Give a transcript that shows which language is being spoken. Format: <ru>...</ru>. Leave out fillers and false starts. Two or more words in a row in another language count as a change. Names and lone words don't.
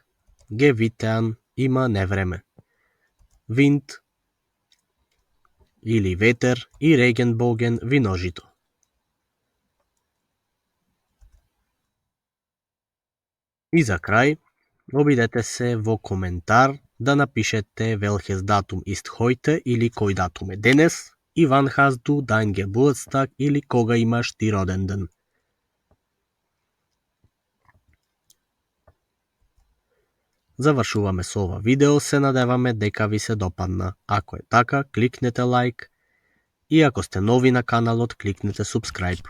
<mk>Gewittern, има невреме. Wind или ветер и Regenbogen, виножито. И за крај, обидете се во коментар да напишете</mk> <de>welches Datum ist heute</de> <mk>или кој датум е денес и</mk> <de>wann hast du dein Geburtstag</de> <mk>или кога имаш ти роден ден. Завршуваме со ова видео, се надеваме дека ви се допадна. Ако е така, кликнете лайк и ако сте нови на каналот, кликнете subscribe.</mk>